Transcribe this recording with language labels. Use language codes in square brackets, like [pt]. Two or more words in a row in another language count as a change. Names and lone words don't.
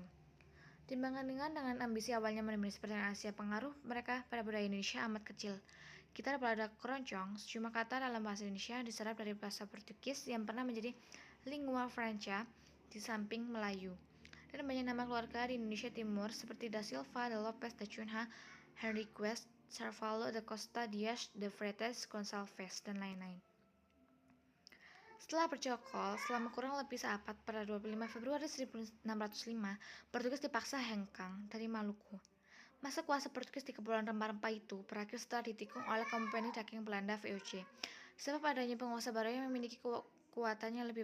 [id] Dibandingkan dengan ambisi awalnya mendominasi perdagangan Asia, pengaruh mereka pada budaya Indonesia amat kecil. Gitar pada keroncong, sejumlah kata dalam bahasa Indonesia diserap dari bahasa Portugis yang pernah menjadi [it] lingua franca [id] di samping Melayu. Dan banyak nama keluarga di Indonesia Timur seperti Da Silva, Da Lopez, Da Cunha, Henriques, Carvalho, Da Costa, Dias, Da Freitas, Gonçalves, dan lain-lain. Setelah bercokol selama kurang lebih seabad, pada 25 Februari 1605, Portugis dipaksa hengkang dari Maluku. Masa kuasa Portugis di kepulauan rempah-rempah itu berakhir setelah ditikung oleh Kompeni Dagang Belanda VOC. Sebab adanya penguasa baru yang memiliki kekuatan yang lebih